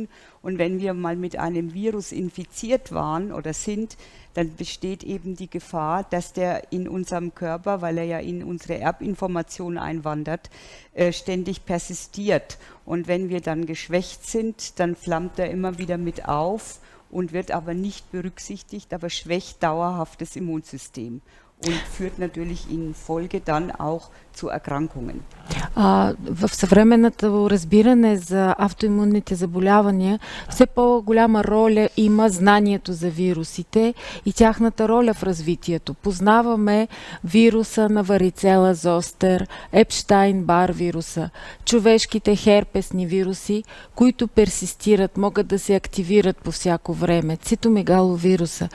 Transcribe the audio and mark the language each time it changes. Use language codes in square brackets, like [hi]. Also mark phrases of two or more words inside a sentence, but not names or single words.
[de] Und wenn wir mal mit einem Virus infiziert waren oder sind, dann besteht eben die Gefahr, dass der in unserem Körper, weil er ja in unsere Erbinformation einwandert, ständig persistiert. Und wenn wir dann geschwächt sind, dann flammt er immer wieder mit auf und wird aber nicht berücksichtigt, aber schwächt dauerhaft das Immunsystem und führt natürlich in Folge dann auch zu Erkrankungen. [bg] В съвременното разбиране за автоимунните заболявания все по-голяма роля има знанието за вирусите и тяхната роля в развитието. Познаваме вируса на варицела зостер, Епштайн-Бар вируса, човешките херпесни вируси, които персистират, могат да се активират по всяко време, цитомегаловируса.